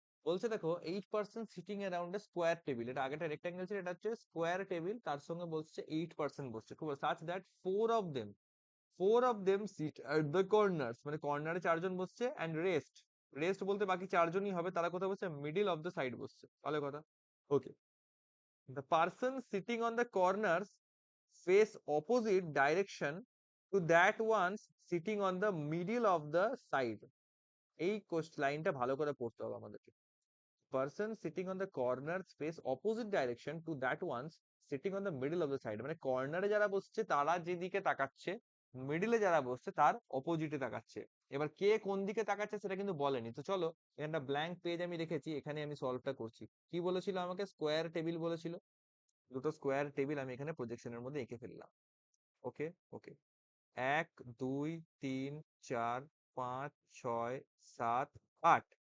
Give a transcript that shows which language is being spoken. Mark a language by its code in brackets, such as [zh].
[bn] বলছে দেখো 8% [en] Sitting around a square table. [bn] এটা আগেটা রেক্ট্যাঙ্গেল ছিল, এটা হচ্ছে স্কোয়ার টেবিল, তার সঙ্গে বলছে 8% বসছে। [en] খুব such that four of them sit at the corners, [bn] মানে কর্নারে 4 জন বসছে, অ্যান্ড রেস্ট বলতে বাকি 4 জনই হবে, তারা কোথায় বসছে? মিডিল অফ দ্য সাইড বসছে। ভালো কথা। [en] Okay, the person sitting on the corners face opposite direction to that ones sitting on the middle of the side. [bn] এই লাইনটা ভালো করে পড়তে হবে আমাদেরকে। [en] Person sitting on the corners face opposite direction to that ones sitting on the middle of the side, [bn] মানে কর্নারে যারা বসছে তারা যেদিকে তাকাচ্ছে, মিডিলে যারা বসছে তার অপোজিটে তাকাচ্ছে। এবার কে কোন দিকে তাকাচ্ছে সেটা কিন্তু বলেনি। তো চলো, এখানটা ব্ল্যাঙ্ক পেজ আমি রেখেছি, এখানে আমি সলভটা করছি। কি বলেছিল আমাকে? স্কোয়ার টেবিল বলেছিল। দুটো স্কোয়ার টেবিল আমি এখানে প্রজেকশনের মধ্যে এঁকে ফেললাম। ওকে ওকে, 1 2 3 4 5 6 7 8।